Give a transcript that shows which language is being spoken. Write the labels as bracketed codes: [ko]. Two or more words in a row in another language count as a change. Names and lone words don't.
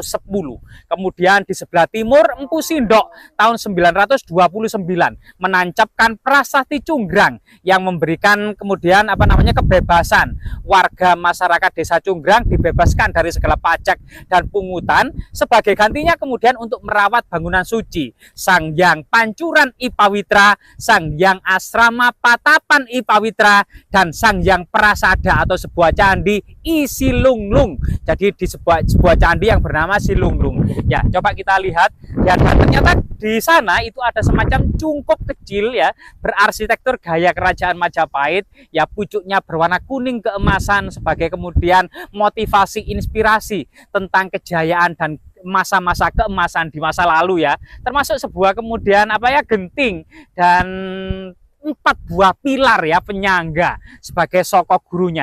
[id] Kemudian di sebelah timur Empu Sindok tahun 929 menancapkan prasasti Cunggrang yang memberikan kemudian kebebasan warga masyarakat desa Cunggrang dibebaskan dari segala pajak dan pungutan, sebagai gantinya kemudian untuk merawat bangunan suci Sang Hyang Pancuran Ipawitra, Sang Hyang Asrama Patapan Ipawitra, dan Sang Hyang Prasada atau sebuah candi Isilunglung. Jadi di sebuah candi yang bernama Silunglung. Ya, coba kita lihat ya, dan ternyata di sana itu ada semacam cungkup kecil ya, berarsitektur gaya kerajaan Majapahit ya, pucuknya berwarna kuning keemasan sebagai kemudian motivasi inspirasi tentang kejayaan dan masa-masa keemasan di masa lalu ya, termasuk sebuah kemudian genting dan 4 buah pilar ya penyangga sebagai sokok gurunya.